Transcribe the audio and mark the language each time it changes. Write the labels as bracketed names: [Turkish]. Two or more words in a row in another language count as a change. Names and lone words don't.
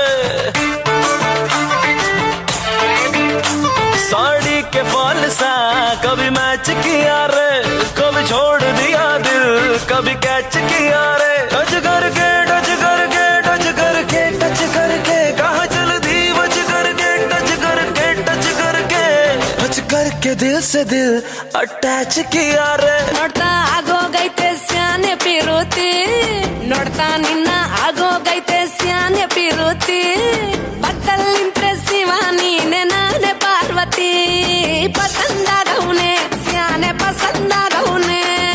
[Hindi] साड़ी के फॉल सा कभी मैच किया रे, कभी छोड़ दिया दिल, कभी कैच किया रे। टच करके टच करके टच करके टच करके कहाँ चल दी बच करके टच करके टच करके टच करके दिल से दिल अटैच किया रे। [Kannada] ನೋಡ್ತಾ ಆಗೋಗೈತೆ ಸ್ಯಾನೆ ಪಿರುತಿ, ನೋಡ್ತಾ ನಿನ್ನ ಆಗೋಗೈತೆ ಸ್ಯಾನೆ ಪಿರುತಿ, ಪಕ್ಕಲ್ಲಿಂತ್ರೆ ಶಿವ ನೀನೆ ನಾನೇ ಪಾರ್ವತಿ, ಪಸಂದಾಗವ್ನೆ ಸ್ಯಾನೆ ಪಸಂದಾಗವ್ನೆ.